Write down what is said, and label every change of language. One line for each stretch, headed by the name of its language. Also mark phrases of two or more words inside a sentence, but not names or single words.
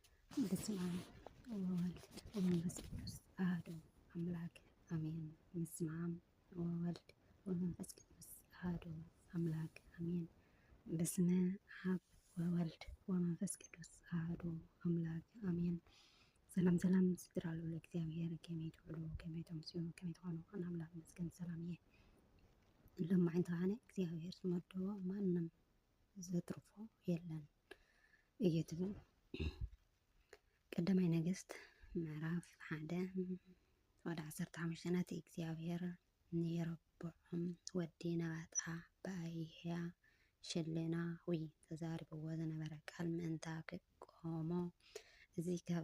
Geez: በስመ አብ ወወልድ ወመንፈስ ቅዱስ አሐዱ አምላክ አሜን። በስመ አብ ወወልድ ወመንፈስ ቅዱስ አሐዱ አምላክ አሜን። በስመ አብ ወወልድ ወመንፈስ ቅዱስ አሐዱ አምላክ አሜን።
Tigrinya: ሰላም ሰላም ስትራሉ ለእግዚአብሔር ከመይ ትውሉ ከመይ ተምስዩ ከመይ ትኾኑ አምላክ መስገን ሰላም እየ ለማዕንተ ሀነ እግዚአብሔር ዝመደቦ ማንም ዘትርፎ የለን እየትብል ቀዳማይ ነገሥት ምዕራፍ 1 ወደ 15 እግዚአብሔር ንየረብዖም ወዲ ነባጣ በአይሕያ ሽልናዊ ተዛሪብዎ ዝነበረ ቃል ምእንታ ክቆሞ እዚ ካብ